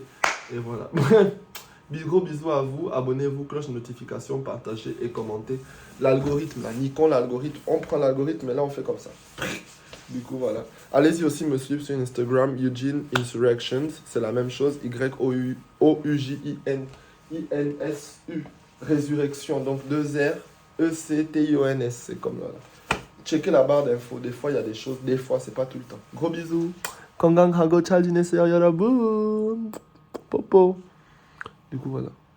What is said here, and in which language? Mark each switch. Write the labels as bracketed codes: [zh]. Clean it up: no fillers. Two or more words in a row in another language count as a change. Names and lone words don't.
[fr] Et voilà. Gros bisous à vous. Abonnez-vous, cloche de notification, partagez et commentez. L'algorithme, là, Nikon, l'algorithme. On prend l'algorithme et là, on fait comme ça. Du coup, voilà. Allez-y aussi me suivre sur Instagram, Eugene Insurrections. C'est la même chose. Y-O-U-J-I-N-I-N-S-U. Résurrection. Donc 2 R, E-C-T-I-O-N-S. C'est comme là. Checkez la barre d'infos. Des fois, il y a des choses. Des fois, c'est pas tout le temps. Gros bisous. [ko] 건강하고 잘 지내세요, 여러분. [fr] Popo. Du coup, voilà.